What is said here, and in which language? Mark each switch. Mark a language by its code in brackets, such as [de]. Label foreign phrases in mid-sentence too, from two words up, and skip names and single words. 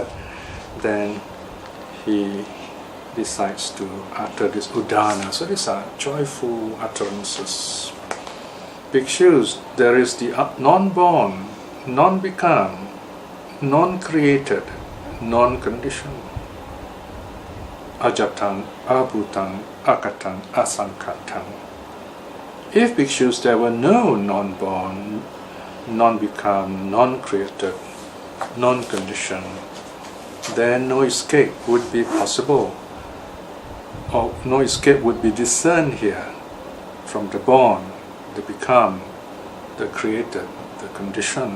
[en] Then he decides to utter this udana. So these are joyful utterances. Bhikshus, there is the non-born, non-become, non-created, non-conditioned. [pi] ajatang, abhutang, akatang, asankatang. [en] If bhikshus there were no non-born, non-become, non-created, non-conditioned, then no escape would be possible, or no escape would be discerned here from the born, the become, the created, the conditioned.